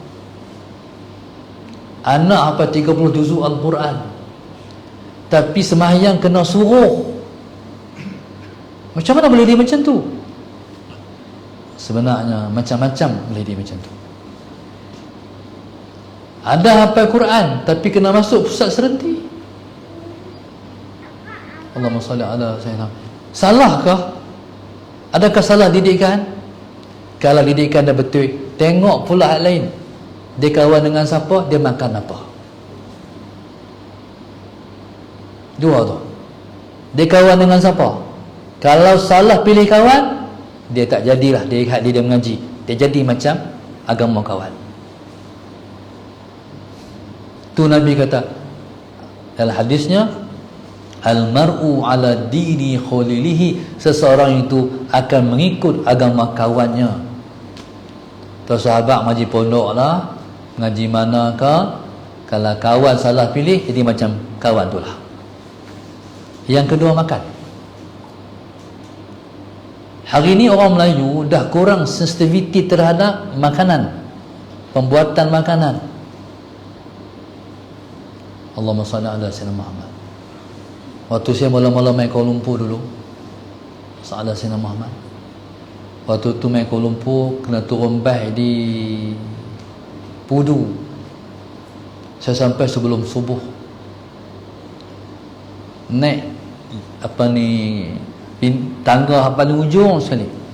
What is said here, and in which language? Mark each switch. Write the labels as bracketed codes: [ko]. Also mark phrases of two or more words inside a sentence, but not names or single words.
[ms] Anak hafal 30 juzuk Al-Quran, tapi semayang kena suruh. Macam mana boleh dia macam tu? Sebenarnya macam-macam boleh dia macam tu. Ada hafal Quran tapi kena masuk pusat serenti. [ar] اللهم صل على سيدنا. [ms] Salahkah? Adakah salah didikan? Kalau didikan dah betul, tengok pula hal lain. Dia kawan dengan siapa, dia makan apa. Dua tu. Dia kawan dengan siapa? Kalau salah pilih kawan, dia tak jadilah dia mengaji. Dia jadi macam agama kawan. Tu Nabi kata dalam hadisnya, [ar] المرء على دين خليله, [ms] seseorang itu akan mengikut agama kawannya. Tu sahabat ngaji pondok lah, ngaji mana ke, kalau kawan salah pilih, jadi macam kawan tu lah. Yang kedua, makan. Hari ni orang Melayu dah kurang sensitiviti terhadap makanan, pembuatan makanan. [ar] اللهم صل على سيدنا محمد. [ms] Waktu saya mula-mula main Kuala Lumpur dulu, [ar] صلاة سيدنا محمد, [ms] waktu tu main Kuala Lumpur, kena turun bas di Pudu. Saya sampai sebelum subuh. Naik tangga paling ujung sekali.